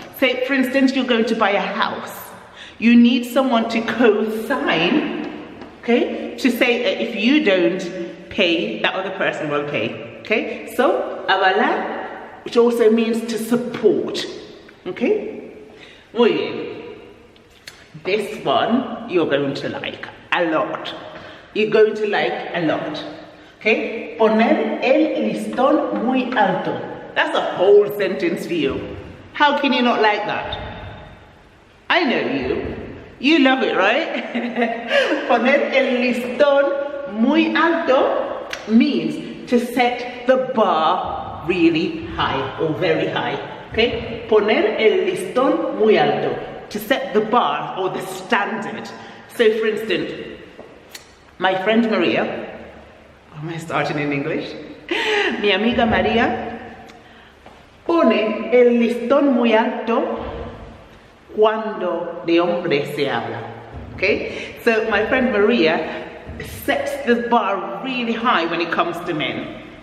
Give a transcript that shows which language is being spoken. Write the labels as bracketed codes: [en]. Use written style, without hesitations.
[en] Say, for instance, you're going to buy a house. You need someone to co-sign, okay, to say that if you don't pay, that other person will pay, okay? So, avalar, which also means to support, okay? [es] Muy bien. [en] This one you're going to like a lot. You're going to like a lot. [es] Okay, poner el listón muy alto. [en] That's a whole sentence for you. How can you not like that? I know you. You love it, right? [es] Poner el listón muy alto [en] means to set the bar really high or very high. [es] Okay, poner el listón muy alto. [en] To set the bar or the standard. So, for instance, my friend Maria. Am I starting in English? [es] Mi amiga María pone el listón muy alto cuando de hombres se habla. [en] Okay? So my friend Maria sets the bar really high when it comes to men.